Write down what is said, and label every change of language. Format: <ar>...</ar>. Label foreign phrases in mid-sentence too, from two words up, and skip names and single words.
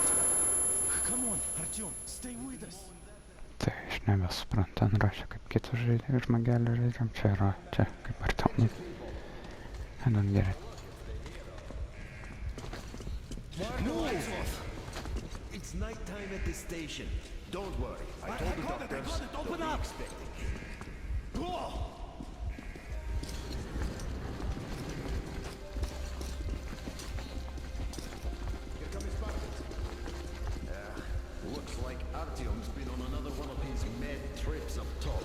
<en>Come on, Artyom, stay with us.</en> <lt>Tai aš nebesuprantu, ten rašė kaip kitus žmogelį žaidžiam, čia yra, čia kaip Artyom.</lt> <en>I don't get it. Move! It's nighttime at the station. Don't worry. I told the doctors. Open up! Go! Looks like Artyom's been on another one of his mad trips up top.</en>